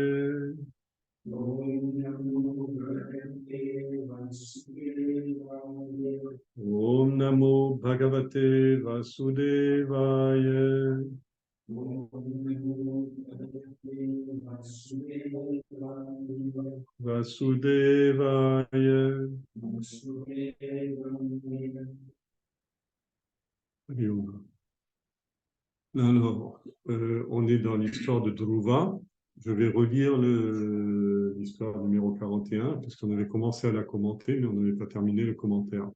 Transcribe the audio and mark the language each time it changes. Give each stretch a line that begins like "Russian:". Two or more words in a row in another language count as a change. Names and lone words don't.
Sanskrit: ॐ नमो भगवते वासुदेवाय. ॐ नमो भगवते वासुदेवाय. वासुदेवाय.
French: Alors, on est dans l'histoire de Dhruva. Je vais relire l'histoire numéro 41, parce qu'on avait commencé à la commenter, mais on n'avait pas terminé le commentaire.